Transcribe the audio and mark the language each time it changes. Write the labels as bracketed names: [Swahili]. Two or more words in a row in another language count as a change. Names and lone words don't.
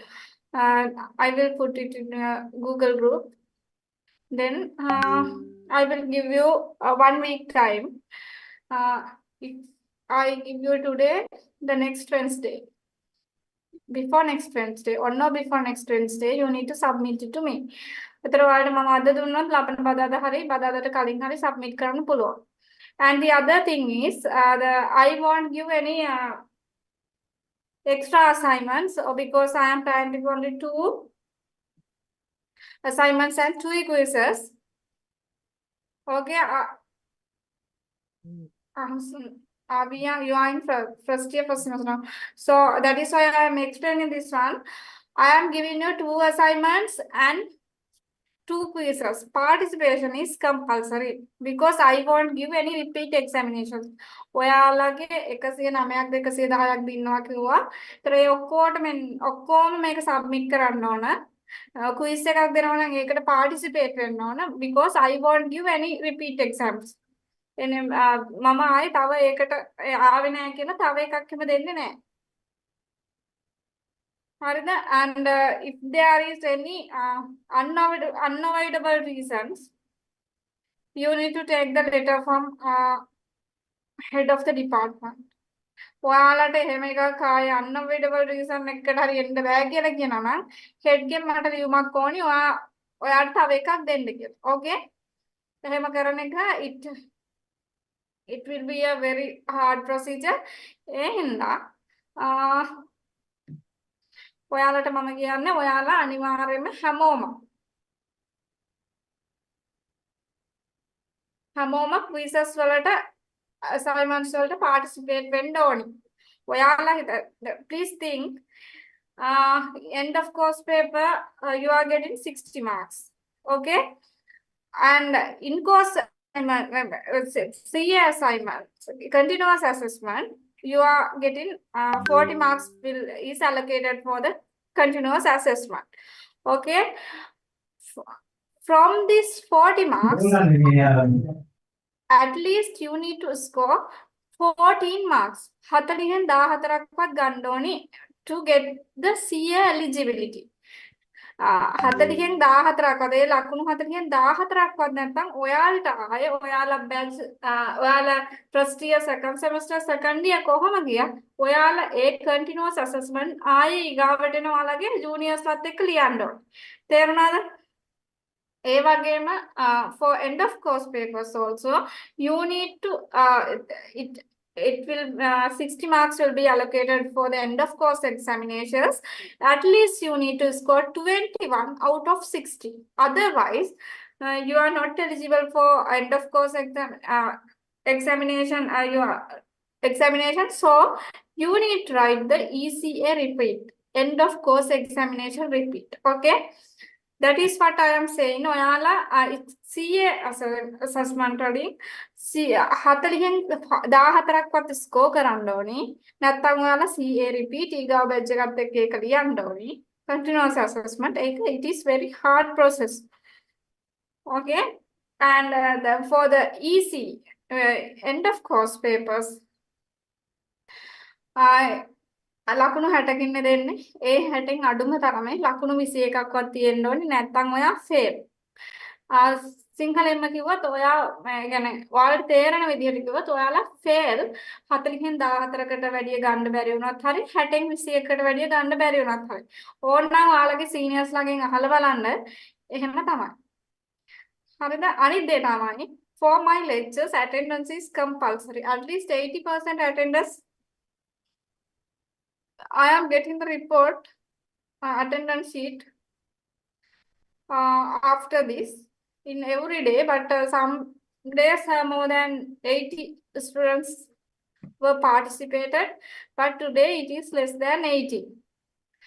[English] I will put it in a Google group. Then I will give you a 1 week time. If I give you today, the next Wednesday, before next Wednesday or no before next Wednesday, you need to submit it to me. [Sinhala] එතකොට ඔයාලට මම අද දුන්නොත් ලබන බදාදා හරි බදාදට කලින් හරි submit කරන්න පුළුවන්. [English] And the other thing is, I won't give any extra assignments because I am planning only 2 assignments and 2 quizzes. Okay. You are in first year, first semester now. So that is why I am explaining this one. I am giving you 2 assignments and 2 quizzes. Participation is compulsory because I won't give any repeat examinations. [Sinhala] ඔයාලගේ 109ක් 210ක් දිනනවා කිව්වා. ඒතර ඒ ඔක්කොම මේක සබ්මිට් කරන්න ඕන. [English] quiz [Sinhala] එකක් දෙනවා නම් ඒකට [English] participate [Sinhala] වෙන්න ඕන [English] because I won't give any repeat exams. [Sinhala] එනේ මම ආයේ තව ඒකට ආවේ නැහැ කියලා තව එකක් එහෙම දෙන්නේ නැහැ. හරිද? [English] And if there is any unavoidable reasons, you need to take the letter from head of the department. [Sinhala] ඔයාලට එහෙම එකක් ආයේ [English] unavoidable reason [Sinhala] එකකට හරි එන්න බෑ කියලා කියනවා නම් head ගෙන් මට ලියුමක් ඕනි ඔයාට තව එකක් දෙන්න කියලා. Okay? එහෙම කරන එක [English] it will be a very hard procedure. [Sinhala] ඒ හින්දා ඔයාලට මම කියන්නේ ඔයාලා අනිවාර්යයෙන්ම හැමෝම quizzes වලට assignments වලට participate වෙන්න ඕනි. [English] ඔයාලා please think end of course paper you are getting 60 marks. Okay? And in course CA assignment, continuous assessment, you are getting 40 marks is allocated for the continuous assessment. Okay? From this 40 marks, at least you need to score 14 marks. [Sinhala] 40න් 14ක්වත් ගන්න ඕනි [English] to get the CA eligibility. [Sinhala] 40න් 14ක්වත් ඒ ලකුණු 40න් 14ක්වත් නැත්නම් ඔයාලට ආයේ ඔයාලා බැච් ඔයාලා [English] first year second semester second year [Sinhala] කොහොම ගියා ඔයාලා ඒ [English] continuous assessment [Sinhala] ආයේ ඊගාවට එන ඔයාලගේ juniors වත් එක්ක ලියන්න ඕනේ. තේරුණාද? [English] ඒ වගේම for end of course papers also you need to it will 60 marks will be allocated for the end of course examinations. At least you need to score 21 out of 60. Otherwise you are not eligible for end of course examination so you need to write the ECA repeat, end of course examination repeat. Okay? That is what I am saying. [Sinhala] ඔයාලා [English] CA assessment [Sinhala] වලින් 40න් 14ක්වත් ස්කෝර් කරන්න ඕනේ. නැත්නම් ඔයාලා [English] CA repeat [Sinhala] ඊගාව බැච් එකත් එක්ක ඒක ලියන්න ඕනේ. [English] Continuous assessment it is very hard process. Okay? And for the EC end of course papers [Sinhala] ලකුණු 60කින් දෙන්නේ. ඒ 60න් අඩුම තරමේ ලකුණු 21ක්වත් තියෙන්න ඕනේ නැත්නම් ඔයා ෆේල්. සිංහලෙන්ම කිව්වොත් ඔයා يعني ඔයාලට තේරෙන විදිහට කිව්වොත් ඔයාලා ෆේල් 40කින් 14කට වැඩිය ගන්න බැරි වුණත් හරි 60න් 21කට වැඩිය ගන්න බැරි වුණත් හරි. ඕනනම් ඔයාලගේ සීනියර්ස් ළගෙන් අහලා බලන්න. එහෙම තමයි. හරිද? අනිත් දේ තමයි [English] for my lectures attendance is compulsory. At least 80% attendance. I am getting the report attendance sheet after this in every day, but some days have more than 80 students were participated, but today it is less than 80.